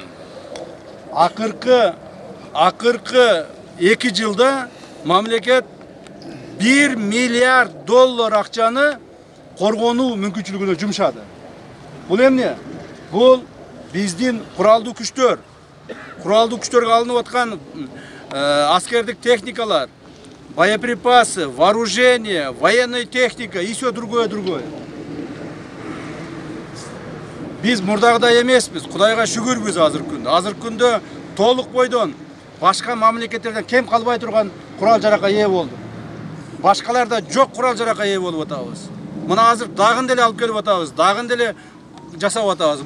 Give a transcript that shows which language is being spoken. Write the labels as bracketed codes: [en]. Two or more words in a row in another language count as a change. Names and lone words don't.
[ky] Акыркы 2 жылда мамлекет 1 миллиард доллар акчаны коргонуу мүмкүнчүлүгүнө жумшады. Бул эмне? Бул биздин куралдуу күчтөргө алынып аткан аскердик техникалар, [ru] боеприпасы, вооружение, военная техника и все другое. [ky] Биз мурдагыдай эмеспиз, Кудайга шүгүрбүз азыркы күндө. Азыркы күндө толук бойдон башка мамлекеттерден кем калбай турган курал-жаракка ээ болду. Башкаларда жок курал-жаракка ээ болуп атабыз. Мына азыр дагын деле алып келип атабыз, дагын деле жасап атабыз.